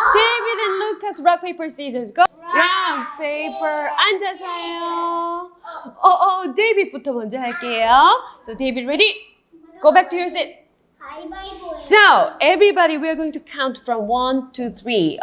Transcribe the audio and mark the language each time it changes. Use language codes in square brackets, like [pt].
[en] David and Lucas, rock, paper, scissors. Go. Rock, paper. [ko] 앉아서요. David부터 먼저 할게요. [en] So, David, ready? Go back to your seat. So, everybody, we are going to count from 1 to 3.